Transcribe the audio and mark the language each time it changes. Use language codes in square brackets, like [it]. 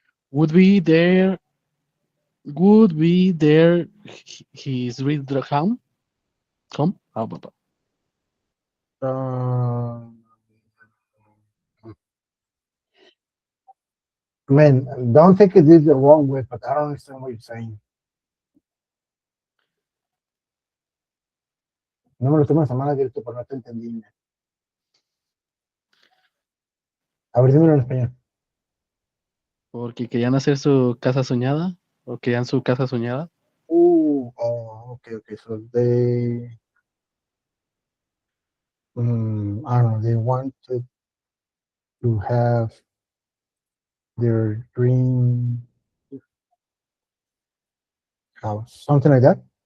[en] Would be their his dream home. Home. Oh, blah, blah. Um, man, don't take it this the wrong way, but I don't understand what you're saying. [es] No me lo tomes a mal directo, pero no te entendí. A ver, dímelo en español. Porque querían hacer su casa soñada o querían su casa soñada. [en] Oh, okay. So they, I don't know, they wanted to have their dream house, something like that.